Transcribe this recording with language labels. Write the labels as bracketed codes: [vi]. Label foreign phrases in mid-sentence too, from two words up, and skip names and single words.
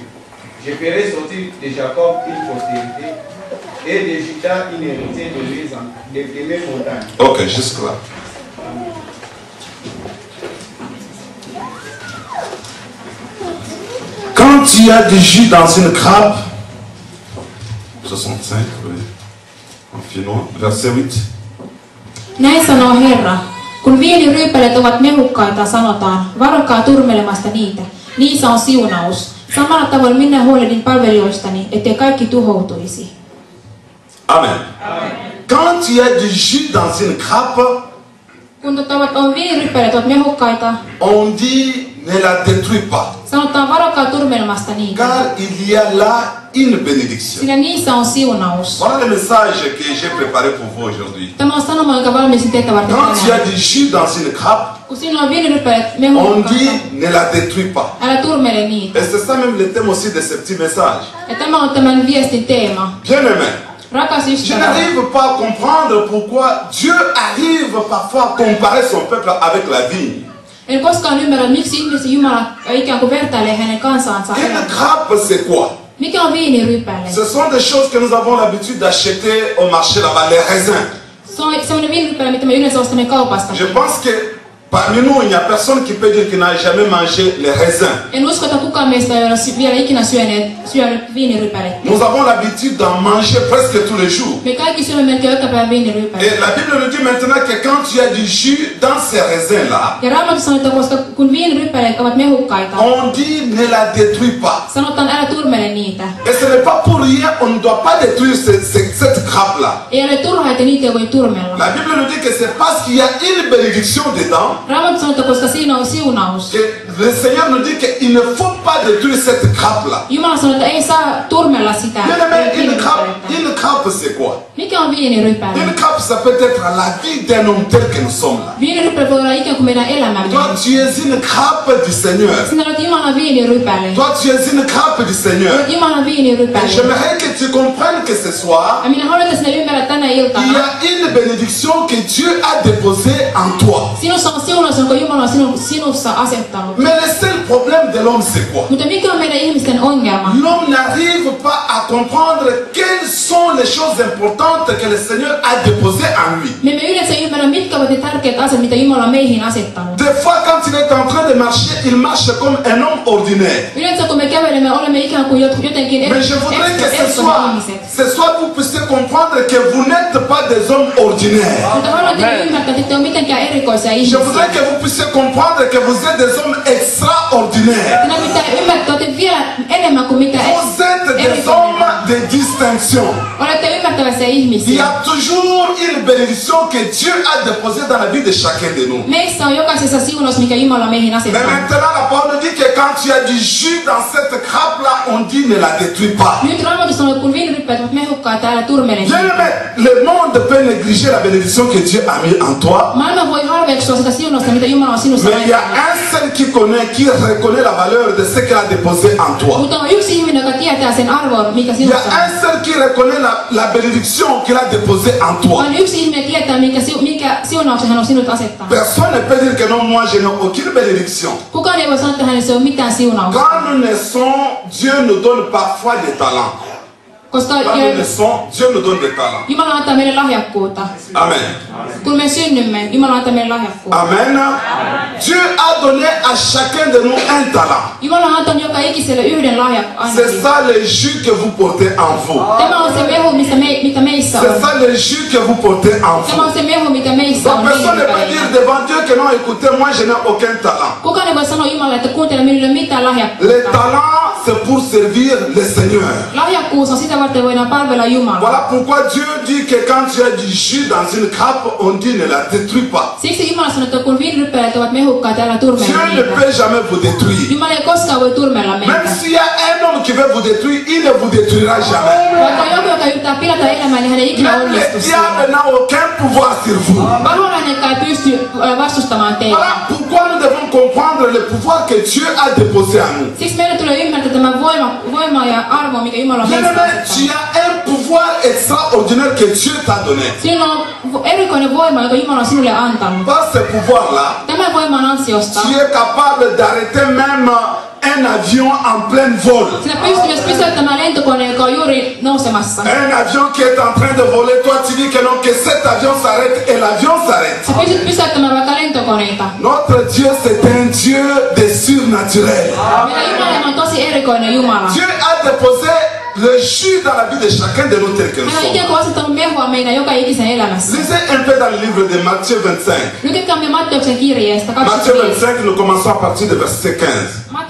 [fr] Je ferai sortir de Jacob une postérité et de Juda une héritier de mes montagnes. Ok, jusque-là. Quand tu as du jus dans une grappe, 65, oui, en finnois, verset 8. [fi] Näin sanoo Herra, kun viiniryypälet ovat mehukkaita, sanotaan, varokaa turmelemasta niitä. Niissä on siunaus. Samalla tavoin minä huolehdin palvelijoistani, ettei kaikki tuhoutuisi. Amen. Amen. [fr] Quand tu as du jus dans une grappe, [fi] kun viiniryypälet ovat mehukkaita, [fr] on dit ne la détruis pas. [fi] Sanotaan varokaa turmelmasta niitä. [fr] Car il y a là une bénédiction. [fi] Sillä niissä on siunaus. [fr] Voilà le message que j'ai préparé pour vous aujourd'hui. [fi] Tämä on sanoma, jonka valmistin teitä varten tänään. [fr] Quand tu as du jus dans une grappe, [fi] kun sinulla on viinirypälet mehukkaita, [fr] on dit ne la détruis pas. [fi] Älä turmele niitä. [fr] Et c'est ça même le thème aussi de ce petit message. [fi] Ja tämä on tämän viestin teema. [fr] Bien-aimé. [fi] Rakas [fr] Je [fi] ystävä. [fr] n'arrive pas à comprendre pourquoi Dieu arrive parfois à comparer son peuple avec la vigne. [fi] En koskaan ymmärrä, miksi ihmisen Jumala ikään kuin vertailee hänen kansaansa. [fr] Une grappe, c'est quoi? [fi] Mikä on viinirypäle? [fr] Ce sont des choses que nous avons l'habitude d'acheter au marché là-bas, les raisins. [fi] Se on semmoinen viinirypäle, mitä me yleensä ostamme kaupasta. [fr] Je pense que parmi nous, il n'y a personne qui peut dire qu'il n'a jamais mangé les raisins. [fi] En usko, että kukaan meistä ei ole vielä ikinä syönyt viinirypälettä. [fr] Nous avons l'habitude d'en manger presque tous les jours. [fi] Me kaikki syömme melkein joka päivä viinirypälettä. [fr] Et la Bible nous dit maintenant que quand tu as du jus dans ces raisins-là, [fi] ja Raamattu sanoo, että koska kun viinirypäleet ovat mehukkaita, [fr] on dit ne la détruis pas. [fi] Sanotaan älä turmele niitä. [fr] Et ce n'est pas pour rien, on ne doit pas détruire cette grappe-là. [fi] Ei ole turhaa, että niitä ei voi turmella. [fr] La Bible nous dit que c'est parce qu'il y a une bénédiction dedans. [fi] Raamattu sanoo, että koska siinä on siunaus. [fr] Que le Seigneur nous dit qu'il ne faut pas détruire cette grappe-là. [fi] Jumala sanoo, että ei saa turmella sitä. [fr] Une grappe, c'est quoi? [fi] Mikä on viinirypäle? [fr] Une grappe, ça peut être la vie d'un homme tel que nous sommes là. [fi] Viinirypäle voi olla ikään kuin meidän elämämme. [fr] Toi, tu es une grappe du Seigneur. [fi] Sinä olet Jumalan viinirypäle. [fr] Toi, tu es une grappe du Seigneur. [fi] Olet Jumalan viinirypäle. [fr] J'aimerais que tu comprennes que ce soir, [fi] Ja minä haluan, että sinä ymmärrät tänä iltana. [fr] il y a une bénédiction que Dieu a déposée en toi. [fi] Sinussa on siunaus, jonka Jumala on sinussa asettanut. [fr] Mais le seul problème de l'homme, c'est quoi? [fi] Mutta mikä on meidän ihmisten ongelma? [fr] L'homme n'arrive pas à comprendre quelles sont les choses importantes que le Seigneur a déposées en lui. [fi] Me emme yleensä ymmärrä, mitkä ovat ne tärkeät asiat, mitä Jumala on meihin asettanut. [fr] Des fois, quand il est en train de marcher, il marche comme un homme ordinaire. [fi] Yleensä kun me kävelemme, olemme ikään kuin jotenkin [fr] Mais je voudrais que ce soir vous puissiez comprendre que vous n'êtes pas des hommes ordinaires. [fi] Mutta haluan, että te ymmärtää, että ette ole mitenkään erikoisia [fr] Je [fi] ihmisiä. [fr] voudrais que vous puissiez comprendre que vous êtes des hommes extraordinaires. [fi] Sinä pitää ymmärtää, että vielä enemmän kuin mitä [fr] Vous êtes des hommes de distinction. [fi] olette ymmärtäväisiä [fr] Il y [fi] ihmisiä. [fr] a toujours une bénédiction que Dieu a déposée dans la vie de chacun de nous. [fi] Meissä on jokaisessa siunaus, mikä Jumala on meihin [fr] Mais [fi] asettanut. [fr] maintenant, la parole nous dit que quand tu as du jus dans cette grappe-là, on dit ne la détruis pas. [fi] Nyt Raamatussa on, että kun viiniryppäät ovat mehukkaita, älä turmele [fr] Bien [fi] niitä. [fr] aimé, le monde peut négliger la bénédiction que Dieu a mis en toi. [fi] Maailma voi halveksua sitä siunausta, mitä Jumala on sinussa [fr] Mais il y a [fi] laittanut. [fr] un seul qui reconnaît la valeur de ce qu'il a déposé en toi. [fi] Mutta on yksi ihminen, joka tietää sen arvon, mikä [fr] Il y [fi] sinussa [fr] a [fi] on. [fr] un seul qui reconnaît la bénédiction qu'il a déposée en toi. [fi] On yksi ihminen tietää, mikä siunauksen hän on sinut asettanut. [fr] Personne ne peut dire que non, moi je n'ai aucune bénédiction. [fi] Kukaan ei voi sanoa, että hänellä se on mitään siunausta. [fr] Quand nous naissons, Dieu nous donne parfois des talents. [fi] Koska [fr] Quand nous naissons, Dieu nous donne des talents. [fi] Jumala antaa meille lahjakkuutta. Amen. Kun me synnymme, Jumala antaa meille lahjakkuutta. Amen. [fr] Dieu a donné à chacun de nous un talent. [fi] Jumala on antanut joka ikiselle yhden lahjakkuuden. [fr] C'est ça le jus que vous portez en vous. [fi] Tämä on se mehu, mitä meissä [fr] C'est [fi] on. [fr] ça le jus que vous portez en [fi] Tämä on [fr] vous. [fi] se mehu, mitä meissä [fr] Donc [fi] on. [fr] personne ne peut dire devant Dieu que non, écoutez, moi je n'ai aucun talent. [fi] Kukaan ei voi sanoa Jumalalle, että kuuntele, minulla ei ole mitään [fr] Le [fi] lahjakkuutta. [fr] talent, c'est pour servir le Seigneur. [fi] Lahjakkuus on sitä varten, voidaan palvella Jumalaa. [fr] Voilà pourquoi Dieu dit que quand tu as du jus dans une grappe, on dit ne la détruis pas. [fi] Siksi Jumala sanoo, että kun viiniryppäät ovat mehukkaita, älä [fr] Dieu [fi] turmella [fr] ne [fi] niitä. [fr] peut jamais vous détruire. [fi] Jumala ei koskaan voi turmella [fr] Même [fi] meitä. [fr] s'il y a un homme qui veut vous détruire, il ne vous détruira jamais. [fi] Vaikka on joku, joka yrittää pilata elämää, niin hän ei ikinä [fr] Même le [fi] onnistu siinä. [fr] diable n'a aucun pouvoir sur vous. [fi] Pahuolainenkaan ei pysty vastustamaan teitä. [fr] Voilà pourquoi nous devons comprendre le pouvoir que Dieu a déposé en nous. [fi] Siksi meidän tulee ymmärtää tämä voima ja arvo, mikä Jumala on meistä [fr] Bien-aimé, tu [fi] asettanut. [fr] as un pouvoir extraordinaire que Dieu t'a donné. [fi] Sinulla on erikoinen voima, joka Jumala on sinulle antanut. [fr] Par ce pouvoir-là, [fi] Tämän voiman ansiosta [fr] tu es capable d'arrêter même un avion en plein vol. [fi] sinä pystyt myös pysäyttämään lentokoneen, joka on juuri nousemassa. [fr] Un avion qui est en train de voler, toi tu dis que non, que cet avion s'arrête et l'avion s'arrête. [fi] Sä pystyt pysäyttämään vaikka lentokoneita. [fr] Notre Dieu, c'est un Dieu de surnaturel. [fi] Meidän Jumala on tosi erikoinen Jumala. [fr] Dieu a déposé le jus dans la vie de chacun de nous tels que nous [fi] Hän on [fr] sommes. [fi] ikään kuin asettanut mehua meidän joka ikisen elämässä. [fr] Lisez un peu dans le livre de Matthieu 25. [fi] Lukekaamme Matteuksen kirjeestä Matthieu 25. [fr] 25, nous commençons à partir de verset 15.